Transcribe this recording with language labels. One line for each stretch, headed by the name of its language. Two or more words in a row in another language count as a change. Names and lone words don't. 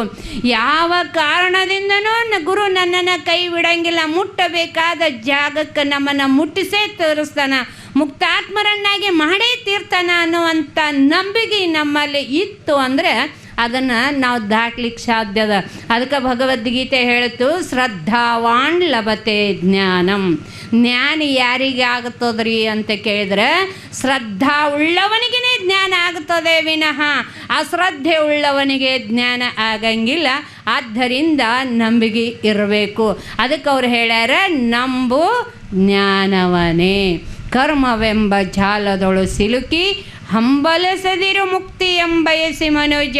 Kannada: ಯಾವ ಕಾರಣದಿಂದನೂ ಗುರು ನನ್ನನ್ನು ಕೈ ಬಿಡಂಗಿಲ್ಲ, ಮುಟ್ಟಬೇಕಾದ ಜಾಗಕ್ಕೆ ನಮ್ಮನ್ನು ಮುಟ್ಟಿಸೇ ತೋರಿಸ್ತಾನೆ, ಮುಕ್ತಾತ್ಮರನ್ನಾಗಿ ಮಾಡೇ ತೀರ್ತಾನ ಅನ್ನುವಂಥ ನಂಬಿಕೆ ನಮ್ಮಲ್ಲಿ ಇತ್ತು ಅಂದರೆ ಅದನ್ನು ನಾವು ದಾಟ್ಲಿಕ್ಕೆ ಸಾಧ್ಯದ. ಅದಕ್ಕೆ ಭಗವದ್ಗೀತೆ ಹೇಳಿತು,
Sanskrit: ಶ್ರದ್ಧಾವಾನ್ ಲಭತೆ ಜ್ಞಾನಂ.
Kannada: ಜ್ಞಾನಿ ಯಾರಿಗೆ ಆಗುತ್ತದ್ರಿ ಅಂತ ಕೇಳಿದ್ರೆ, ಶ್ರದ್ಧಾ ಉಳ್ಳವನಿಗೆ ಜ್ಞಾನ ಆಗುತ್ತದೆ ವಿನಃ ಅಶ್ರದ್ಧೆ ಉಳ್ಳವನಿಗೆ ಜ್ಞಾನ ಆಗಂಗಿಲ್ಲ. ಆದ್ದರಿಂದ ನಂಬಿಕೆ ಇರಬೇಕು. ಅದಕ್ಕೆ ಅವ್ರು ಹೇಳ್ಯಾರ, ನಂಬು ಜ್ಞಾನವನೇ, ಕರ್ಮವೆಂಬ ಜಾಲದೊಳು ಸಿಲುಕಿ ಹಂಬಲಿಸದಿರು ಮುಕ್ತಿ ಎಂಬಯಸಿ ಮನುಜ.